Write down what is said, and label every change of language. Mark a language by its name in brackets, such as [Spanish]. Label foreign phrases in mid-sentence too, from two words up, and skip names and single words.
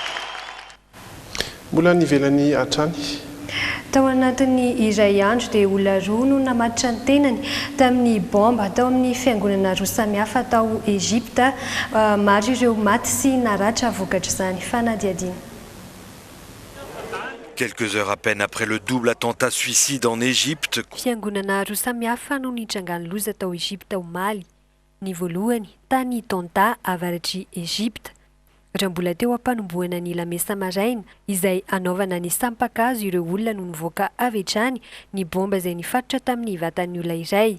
[Malagasy] Mbola nivelany hatrany. Tao anatin'ny iray andro dia olona roa no namatitra ny tenany tamin'ny bomba tao amin'ny fiangonana roa samihafa tao Egypte maro ireo maty sy naratra vokatra izany fanadiadiana. [French] Quelques heures à peine après le double attentat suicide en Égypte. [Malagasy] Fiangonana roa samihafa no nitrangany loza tao Egypte omaly. Ny voalohany tany Tonta avaratry Egypte. Raha mbola teo ampanomboana ny lamesa maraina izay anaovana ny sampakazo ireo olona no nivoaka avy hatrany ny bomba izay nifatotra tamin'ny vatan'ny olona iray.